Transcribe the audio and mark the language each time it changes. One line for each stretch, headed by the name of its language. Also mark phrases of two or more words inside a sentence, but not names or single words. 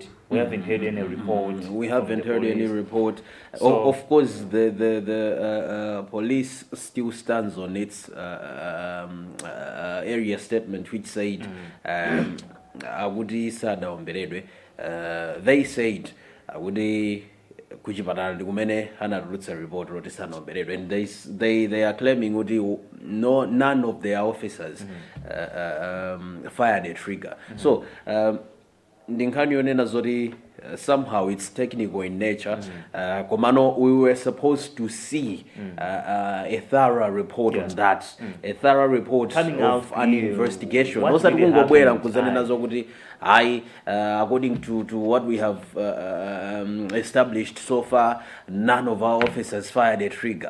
English: We haven't heard any report. We haven't heard any report. So, of course, the police still stands on its area statement, which said, they said,
Nyanja: kuchipatala ndikumene anatulutsa report roti sanoberedwe,
English: and they are claiming kuti none of their officers fired a trigger. So
Nyanja: ndinkhani yonena zoti
English: somehow it's technical in nature.
Nyanja: Komano,
English: we were supposed to see a thorough report on that, a thorough report coming of an investigation. According to what we have established so far, none of our officers fired a trigger.